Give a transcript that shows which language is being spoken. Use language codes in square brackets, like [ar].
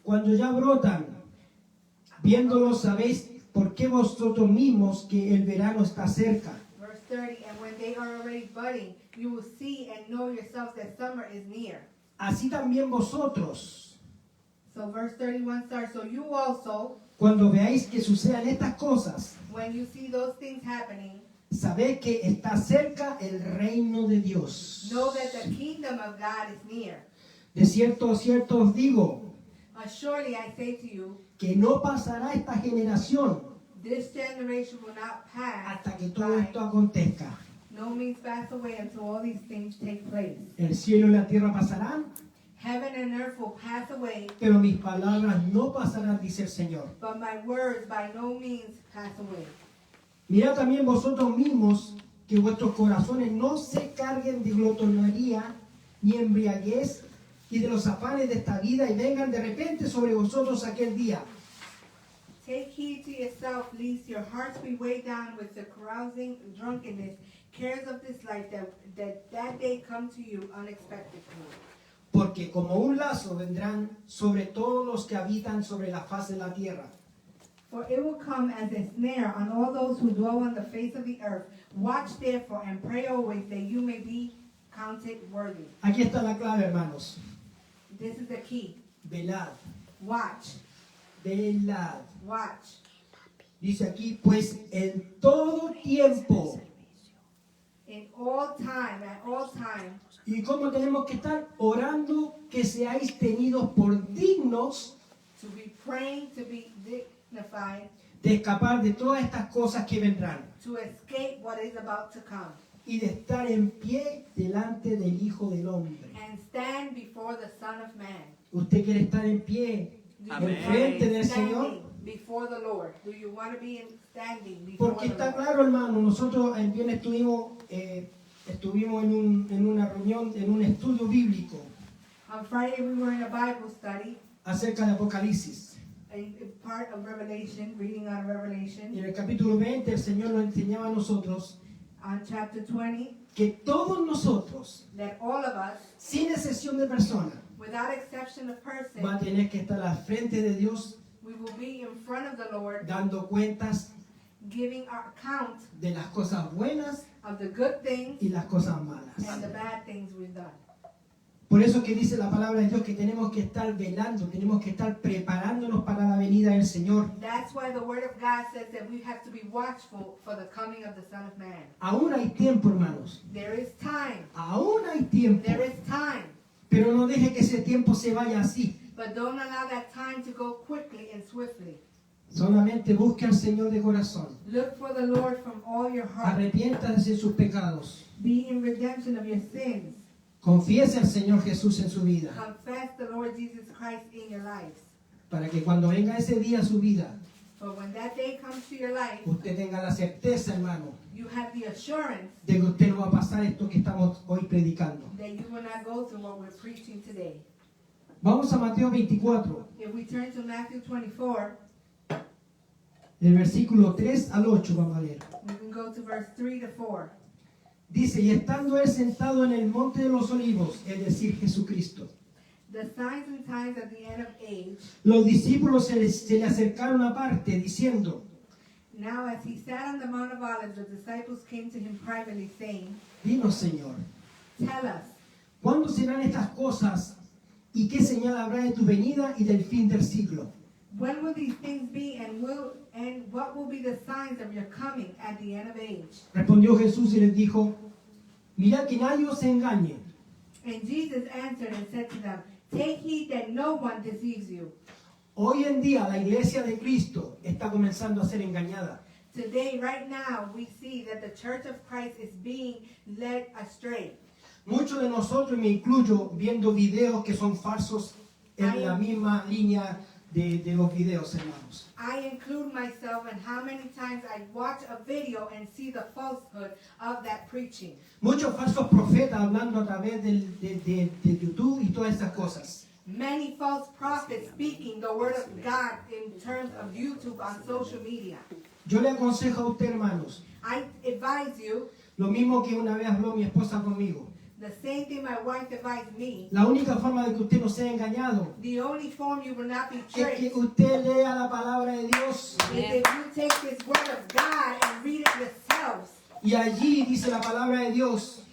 [es] Cuando ya brotan, viéndolos sabéis por qué vosotros mismos que el verano está cerca. [en] Verse 30, and when they are already budding, you will see and know yourselves that summer is near. [es] Así también vosotros, [en] So verse 31 starts, so you also, [es] cuando veáis que sucedan estas cosas, [en] when you see those things happening, [es] sabéis que está cerca el reino de Dios. [en] know that the kingdom of God is near. [es] De cierto os digo, [en] Surely I say to you, [es] que no pasará esta generación [en] this generation will not pass [es] hasta que todo [en] by, [es] esto acontezca. [en] no means pass away until all these things take place. [es] El cielo y la tierra pasarán, [en] Heaven and earth will pass away, [es] pero mis palabras no pasarán, dice el Señor. [en] but my words by no means pass away. [es] Mirad también vosotros mismos que vuestros corazones no se carguen de glotonería ni embriaguez y de los afanes de esta vida y vengan de repente sobre vosotros aquel día. [en] Take heed to yourself, lest your hearts be weighed down with the carousing, drunkenness, cares of this life, that day come to you unexpectedly. [es] Porque como un lazo vendrán sobre todos los que habitan sobre la faz de la tierra. [en] For it will come as a snare on all those who dwell on the face of the earth. Watch therefore and pray always that you may be counted worthy. [es] Aquí está la clave, hermanos. [en] This is the key. [es] Velad, [en] Watch. [es] velad. [en] Watch. [es] Dice aquí, pues en todo tiempo. [en] In all time, at all time. [es] ¿Y cómo tenemos que estar? Orando que seáis tenidos por dignos [en] To be praying, to be dignified, [es] de escapar de todas estas cosas que vendrán [en] to escape what is about to come. [es] y de estar en pie delante del Hijo del Hombre. [en] And stand before the Son of Man. [es] ¿Usted quiere estar en pie [en] Do [es] Amén. [en] you [es] enfrente [en] want [es] del [en] to be [es] Señor? [en] standing before the Lord? Do you want to be standing before [es] Porque [en] the [es] está [en] Lord? [es] claro, hermano, nosotros el viernes estuvimos en una reunión, en un estudio bíblico [en] On Friday we were in a Bible study [es] acerca de Apocalipsis. [en] a part of Revelation, reading out of Revelation, [es] En el capítulo 20 el Señor nos enseñaba a nosotros [en] on chapter 20, [es] que todos nosotros, [en] that all of us, [es] sin excepción de persona, [en] without exception of person, [es] va a tener que estar al frente de Dios [en] we will be in front of the Lord, [es] dando cuentas [en] giving our account [es] de las cosas buenas [en] of the good things [es] y las cosas malas. [en] and the bad things we've done. [es] Por eso que dice la palabra de Dios que tenemos que estar velando, tenemos que estar preparándonos para la venida del Señor. [en] That's why the Word of God says that we have to be watchful for the coming of the Son of Man. [es] Aún hay tiempo, hermanos. [en] There is time. [es] Aún hay tiempo. [en] There is time. [es] Pero no deje que ese tiempo se vaya así. [en] But don't allow that time to go quickly and swiftly. [es] Solamente busque al Señor de corazón. [en] Look for the Lord from all your heart. [es] Arrepiéntase de sus pecados. [en] Be in redemption of your sins. [es] Confiese al Señor Jesús en su vida. [en] Confess the Lord Jesus Christ in your lives. [es] Para que cuando venga ese día a su vida, [en] But when that day comes to your life, [es] usted tenga la certeza, hermano, [en] you have the assurance [es] de que usted no va a pasar esto que estamos hoy predicando. [en] that you will not go through what we're preaching today. [es] Vamos a Mateo 24, [en] If we turn to Matthew 24, [es] del versículo 3 al 8, vamos a leer. [en] we can go to verse 3 to 4. [es] Dice, y estando él sentado en el monte de los olivos, es decir, Jesucristo, [en] The signs and times of the end of age. [es] los discípulos se le acercaron aparte, diciendo, [en] Now as he sat on the Mount of Olives, the disciples came to him privately, saying, [es] dinos, Señor, [en] Tell us, [es] ¿cuándo serán estas cosas? ¿Y qué señal habrá de tu venida y del fin del siglo? [en] when will these things be, and what will be the signs of your coming at the end of age? [es] Respondió Jesús y les dijo, mirad que nadie os engañe, [en] And Jesus answered and said to them, Take heed that no one deceives you. [es] hoy en día la iglesia de Cristo está comenzando a ser engañada. [en] Today, right now, we see that the church of Christ is being led astray. [es] Muchos de nosotros, y me incluyo, viendo videos que son falsos en la misma línea de los videos, hermanos. [en] I include myself in how many times I watch a video and see the falsehood of that preaching. [es] Muchos falsos profetas hablando a través de YouTube y todas esas cosas. [en] Many false prophets speaking the word of God in terms of YouTube on social media. [es] Yo le aconsejo a usted, hermanos, [en] I advise you, [es] lo mismo que una vez habló mi esposa conmigo. [en] the same thing my wife advised me, [es] La única forma de que usted no sea engañado [en] the only form you will not be [es] es que [en] tricked [es] usted lea la palabra de Dios. [en] is if you take this word of God and read it yourselves. [es] Y allí dice la palabra de Dios